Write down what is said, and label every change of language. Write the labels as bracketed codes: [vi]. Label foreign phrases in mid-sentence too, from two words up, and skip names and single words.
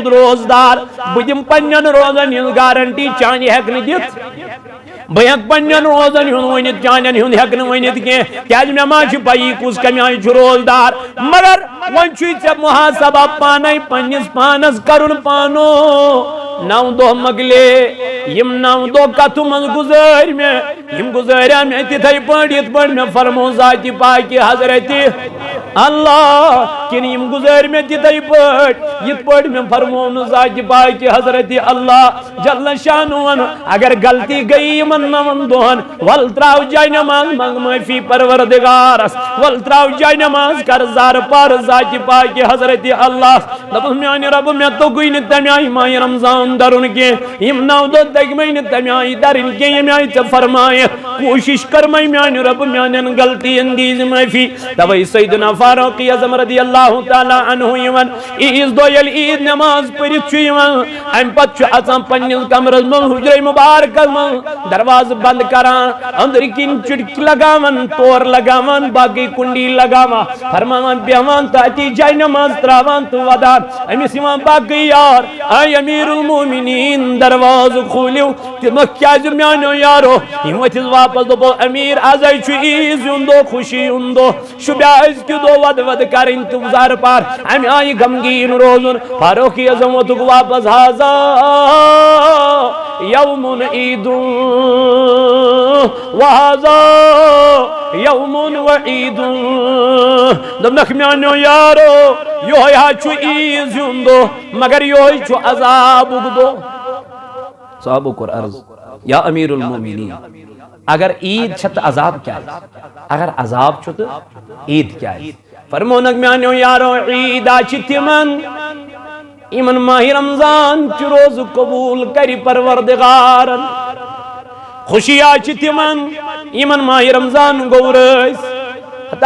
[ks] روزدار بہٕ دِمہٕ پننٮ۪ن روزن ہٕنٛز گارنٹی چانہِ ہٮ۪کہٕ نہٕ دِتھ بہٕ ہٮ۪کہٕ پننٮ۪ن روزن ہُنٛد ؤنِتھ چانٮ۪ن ہُنٛد ہٮ۪کہٕ نہٕ ؤنِتھ کینٛہہ کیازِ مےٚ ما چھِ پایی کُس کمہِ آیہِ چھُ روزدار مگر وۄنۍ چھُے ژےٚ محاسبہ پانے پننِس پانس کرُن پانو 9 دۄہ مۄکلے یم 9 دۄہ کتھٕ منٛز گُزٲرۍ مےٚ یم گُزٲریا مےٚ تِتھے پٲٹھۍ یِتھ پٲٹھۍ مےٚ فرمو ذاتِ پاکہِ حضرتِ اللہ کن یم گزار میں تتھے پٲٹھۍ یِتھ پٲٹھۍ میں فرمون ذات پاک حضرت [ar] اللہ جل شانہ [ks] اگر غلطی گئی یمن 9 دۄہن ول تراو جاے نماز منگ معافی پروردگارس ول تراو جاے نماز کر زار پار ذات پاک حضرت اللہ دپس میانہ رب میں توگی نہ تمہ آئی ماہ رمضان درن کی یم 9 دۄہ دگمے نہ تمہ آئی درن کی یم آئی ژے فرمائے کوشش کرمے میانہ رب میانن غلطین دیز معافی توے سیدنا فاروق اعظم [ar] رضی اللہ تعالی عنہ [ks] یوان عیز دۄہ ییٚلہِ عید نماز پٔرِتھ چھُ یوان امہ پتہٕ چھُ اژان پننِس کمرس منٛز حجرے مبارکس منٛز دروازٕ بند کران أنٛدرۍ کِنۍ چُٹکی لگاوان تور لگاوان باقی کنڈی لگاوان فرماوان بیہوان تہٕ اتی جاے نماز تراوان تہٕ ودان أمِس یوان باقی یار اے امیر المومنین دروازٕ کھوٗلِو تِمکھ کیازِ میانیو یارو یم ؤتھِس واپس دوٚپو امیر آزے چھُ عیز ہُنٛد دۄہ خوشی ہُنٛد دۄہ شُبیا أزکہِ دۄہ ود ود کرٕنۍ تہٕ زار پار امہِ آیہِ غمگیٖن روزُن فاروق اعظم ووتُکھ واپس ہازا [ar] یوم عید وہذا یوم وعید [ks] دوٚپنکھ میانیو یارو یہوے ہا چھُ عیز ہُنٛد دۄہ مگر یہوے چھُ عذابُک دۄہ صحابو کوٚر عرض یا امیر المومنین اگر عید چھ تہٕ عذاب کیا اگر عذاب چھُ تہٕ عید کیا فرمونکھ میانیو یارو عید چھِ تِمن یمن ماہ رمضان چھ روز قبول کر پروردگارن خوشی چھِ تِمن یمن ماہ رمضان گو رٲزۍ حتیٰ